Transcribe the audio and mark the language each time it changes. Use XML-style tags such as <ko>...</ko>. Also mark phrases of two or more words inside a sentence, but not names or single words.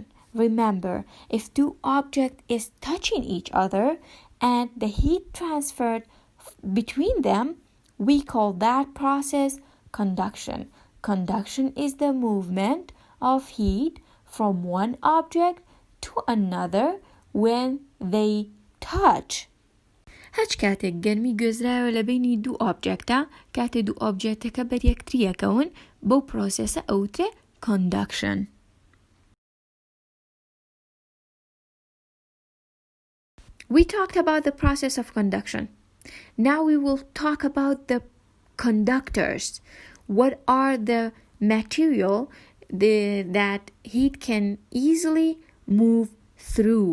<en>Remember, if two objects is touching each other and the heat transferred between them, we call that process conduction. Conduction is the movement of heat from one object to another when they touch.</en> <ckb>هەچ کاتێک گەرمی گوێزراوە لە بینی دوو ئۆبجێکتە کاتێک دوو ئۆبجێکتەکە بەر یەکتریەکەون بەو پرۆسێسە ئەوترێ conduction.</ckb> <en>We talked about the process of conduction. Now we will talk about the conductors. What are the material that heat can easily move through?</en>